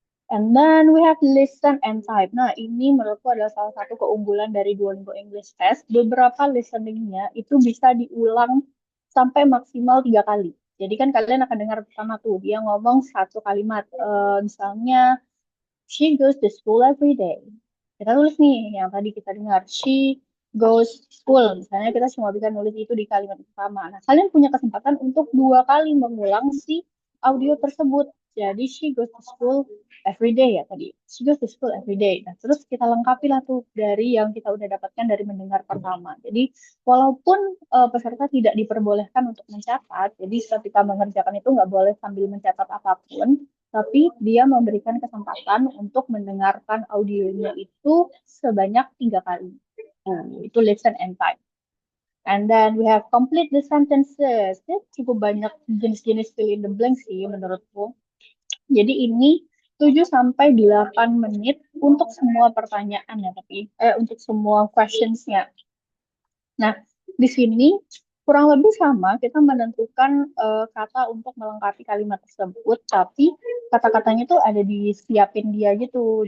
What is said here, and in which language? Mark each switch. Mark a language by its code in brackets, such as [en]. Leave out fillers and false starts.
[en] And then we have listen and type. [id] Nah, ini menurutku adalah salah satu keunggulan dari Duolingo English Test. Beberapa listeningnya itu bisa diulang sampai maksimal 3 kali. Jadi kan kalian akan dengar pertama tuh, dia ngomong satu kalimat. [en] Misalnya, she goes to school every day. [id] Kita tulis nih, yang tadi kita dengar. [en] She goes to school. [id] Misalnya kita cuma bisa nulis itu di kalimat pertama. Nah, kalian punya kesempatan untuk 2 kali mengulang si audio tersebut. [en] Jadi, she goes to school every day [id] ya tadi. [en] She goes to school every day. [id] Nah, terus kita lengkapi lah tuh dari yang kita udah dapatkan dari mendengar pertama. Jadi, walaupun peserta tidak diperbolehkan untuk mencatat, jadi ketika mengerjakan itu nggak boleh sambil mencatat apapun, tapi dia memberikan kesempatan untuk mendengarkan audionya itu sebanyak 3 kali. Itu listen and type. [en] And then we have complete the sentences. [id] Ya, cukup banyak jenis-jenis fill in the blank sih menurutku. Jadi ini 7 sampai 8 menit untuk semua pertanyaan ya, tapi untuk semua questionsnya. Nah, di sini kurang lebih sama, kita menentukan kata untuk melengkapi kalimat tersebut, tapi kata-katanya tuh ada disiapin dia gitu.